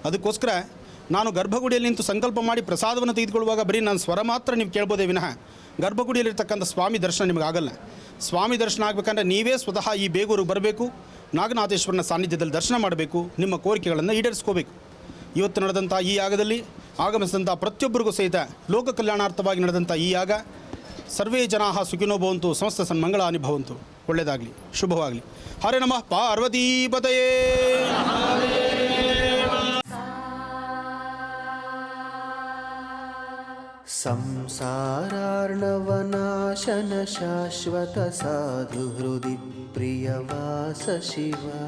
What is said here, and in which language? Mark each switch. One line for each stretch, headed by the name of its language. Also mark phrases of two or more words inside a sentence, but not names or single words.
Kannada: ಅದಕ್ಕೋಸ್ಕರ ನಾನು ಗರ್ಭಗುಡಿಯಲ್ಲಿ ನಿಂತು ಸಂಕಲ್ಪ ಮಾಡಿ ಪ್ರಸಾದವನ್ನು ತೆಗೆದುಕೊಳ್ಳುವಾಗ ಬರೀ ನಾನು ಸ್ವರ ಮಾತ್ರ ನೀವು ಕೇಳ್ಬೋದೇ ವಿನಃ ಗರ್ಭಗುಡಿಯಲ್ಲಿರ್ತಕ್ಕಂಥ ಸ್ವಾಮಿ ದರ್ಶನ ನಿಮಗಾಗಲ್ಲ. ಸ್ವಾಮಿ ದರ್ಶನ ಆಗಬೇಕಂದ್ರೆ ನೀವೇ ಸ್ವತಃ ಈ ಬೇಗೂರಿಗೆ ಬರಬೇಕು, ನಾಗನಾಥೇಶ್ವರನ ಸಾನ್ನಿಧ್ಯದಲ್ಲಿ ದರ್ಶನ ಮಾಡಬೇಕು, ನಿಮ್ಮ ಕೋರಿಕೆಗಳನ್ನು ಈಡೇರಿಸ್ಕೋಬೇಕು. ಇವತ್ತು ನಡೆದಂಥ ಈ ಯಾಗದಲ್ಲಿ ಆಗಮಿಸಿದಂಥ ಪ್ರತಿಯೊಬ್ಬರಿಗೂ ಸಹಿತ ಲೋಕ ಕಲ್ಯಾಣಾರ್ಥವಾಗಿ ನಡೆದಂಥ ಈ ಯಾಗ
Sanskrit: ಸರ್ವೇ ಜನಾಃ ಸುಖಿನೋ ಭವಂತು, ಸಮಸ್ತ ಸನ್ಮಂಗಳಾನಿ ಭವಂತು.
Kannada: ಒಳ್ಳೆಯದಾಗಲಿ, ಶುಭವಾಗಲಿ.
Sanskrit: ಹರೇ ನಮಃ ಪಾರ್ವತೀಪತಯೇ. ಸಂಸಾರಾರ್ಣವನಾಶನ ಶಾಶ್ವತ ಸಾಧು ಹೃದಿ ಪ್ರಿಯವಾಸ ಶಿವ.